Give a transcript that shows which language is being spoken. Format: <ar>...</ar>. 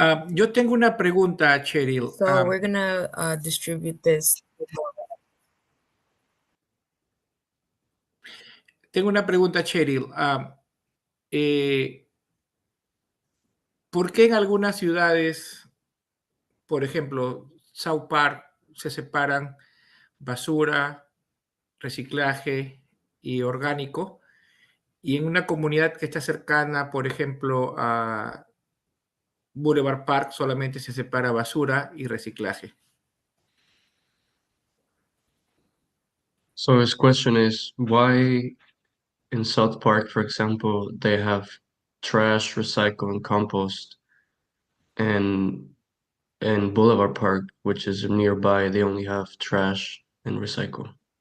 <es>Yo tengo una pregunta, Cheryl.</es> <en>So we're gonna distribute this.</en> <es>Tengo una pregunta, Cheryl. ¿Por qué en algunas ciudades, por ejemplo, South Park, se separan basura, reciclaje y orgánico? Y en una comunidad que está cercana, por ejemplo, a Boulevard Park, solamente se separa basura y reciclaje.</es> <en>So his question is, why in South Park, for example, they have trash, recycle, and compost, and in Boulevard Park, which is nearby, they only have trash and recycle.</en>